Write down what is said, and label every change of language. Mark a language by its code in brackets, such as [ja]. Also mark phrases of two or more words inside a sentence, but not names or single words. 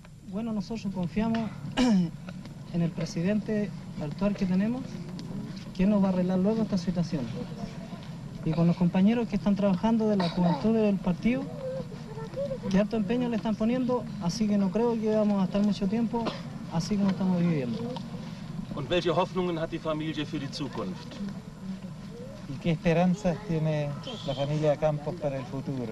[es] Bueno, nosotros confiamos en el presidente actual que tenemos, que nos va a arreglar luego esta situación. Y con los compañeros que están trabajando de la juventud del partido, que harto empeño le están poniendo, así que no creo que vamos a estar mucho tiempo así como estamos viviendo. [de] Und welche Hoffnungen hat die Familie für die Zukunft? [es] ¿Y qué esperanzas tiene la familia Campos para el futuro?